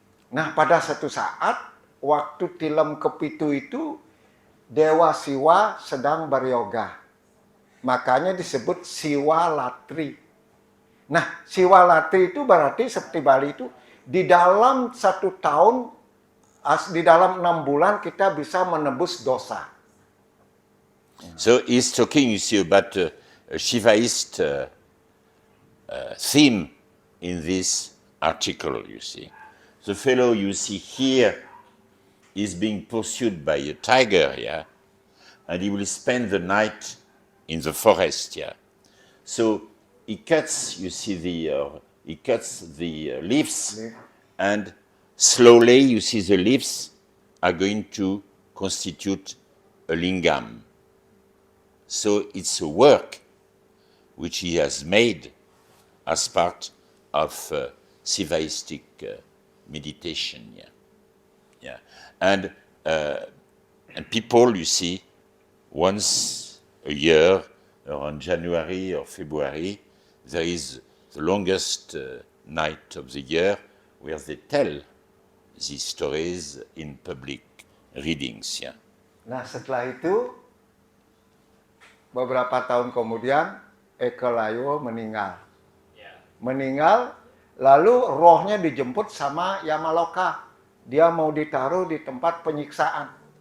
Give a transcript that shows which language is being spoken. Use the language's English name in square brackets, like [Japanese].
[Indonesian] Nah, pada satu saat, waktu tilem kepitu itu, Dewa Siwa sedang beryoga. Makanya disebut Siwa Latri. Nah, Siwa Latri itu berarti seperti Bali itu, di dalam 1 tahun, di dalam 6 bulan kita bisa menebus dosa. [English] So he's talking, you see, about a Shivaist theme in this article, you see. The fellow you see here is being pursued by a tiger, and he will spend the night in the forest, So he cuts, you see, he cuts the leaves, and slowly, you see, the leaves are going to constitute a lingam. So it's a work which he has made as part of Sivaistic meditation. And people, you see, once a year, around January or February, there is the longest night of the year where they tell these stories in public readings. [Indonesian] Nah, setelah itu, beberapa tahun kemudian, Eko Layo meninggal. Meninggal, lalu rohnya dijemput sama Yamaloka. Dia mau ditaruh di tempat penyiksaan.